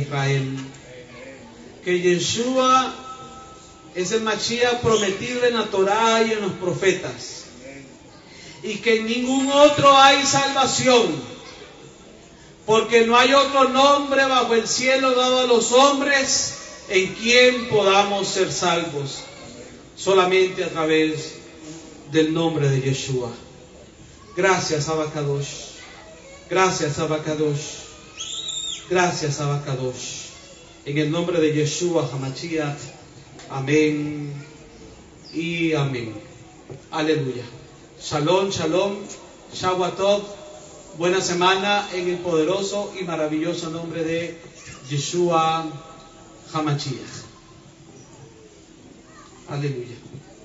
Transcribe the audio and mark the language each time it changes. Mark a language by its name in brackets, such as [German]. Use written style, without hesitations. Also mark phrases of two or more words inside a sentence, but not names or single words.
[Spanish] Israel, que Yeshua es el Mashiach prometido en la Torá y en los profetas, y que en ningún otro hay salvación, porque no hay otro nombre bajo el cielo dado a los hombres en quien podamos ser salvos, solamente a través del nombre de Yeshua. Gracias, [Hebrew] אבא קדוש. [Spanish] Gracias, [Hebrew] אבא קדוש. [Spanish] Gracias, [Hebrew] אבא קדוש. [Spanish] En el nombre de Yeshua HaMashiach. Amén y amén. Aleluya. [Hebrew] שלום, שלום. [Spanish] Shavuot. Buena semana en el poderoso y maravilloso nombre de Yeshua HaMashiach. Aleluya.